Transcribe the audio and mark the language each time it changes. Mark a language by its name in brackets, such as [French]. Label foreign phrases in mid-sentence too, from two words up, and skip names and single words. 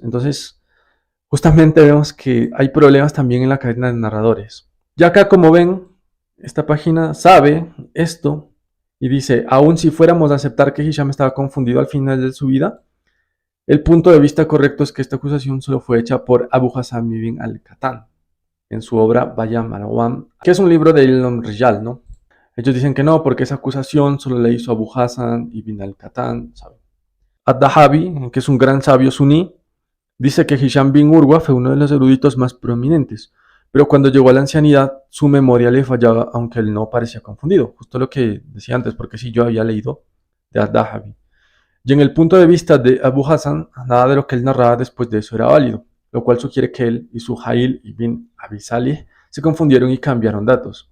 [Spanish] Entonces, justamente vemos que hay problemas también en la cadena de narradores. Ya acá, como ven, esta página sabe esto Y dice, aun si fuéramos a aceptar que Hisham estaba confundido al final de su vida, el punto de vista correcto es que esta acusación solo fue hecha por Abu Hassan ibn al-Qattan en su obra Bayam al-Awam, que es un libro de [Arabic] علم رجال, [Spanish] ¿no? Ellos dicen que no, porque esa acusación solo la hizo Abu Hassan ibn al-Qattan, ¿saben? Ad-Dahabi, que es un gran sabio suní, dice que Hisham bin Urwa fue uno de los eruditos más prominentes, pero cuando llegó a la ancianidad su memoria le fallaba, aunque él no parecía confundido, justo lo que decía antes, porque sí yo había leído de Ad-Dahabi. Y en el punto de vista de Abu Hassan, nada de lo que él narraba después de eso era válido, lo cual sugiere que él y Suhail ibn Abi Salih se confundieron y cambiaron datos.